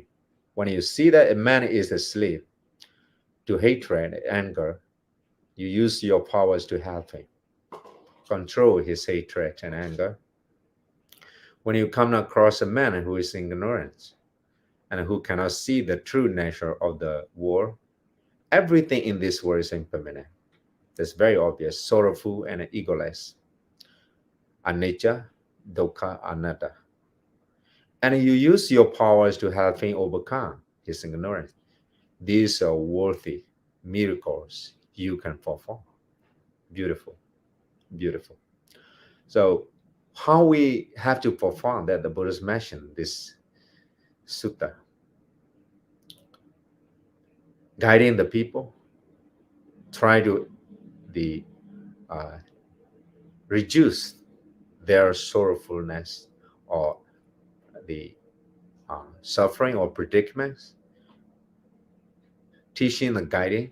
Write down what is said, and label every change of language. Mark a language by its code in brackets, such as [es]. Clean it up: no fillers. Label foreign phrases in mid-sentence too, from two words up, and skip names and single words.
[en] When you see that a man is a slave to hatred and anger, you use your powers to help him control his hatred and anger. When you come across a man who is ignorant and who cannot see the true nature of the world, everything in this world is impermanent. That's very obvious, sorrowful and egoless. [pi] Anicca, dukkha, anatta. [en] And you use your powers to help him overcome his ignorance. These are worthy miracles you can perform. Beautiful, beautiful. So, how we have to perform that the Buddha's mentioned this sutta, guiding the people, try to the uh, reduce their sorrowfulness or the suffering or predicaments, teaching and guiding.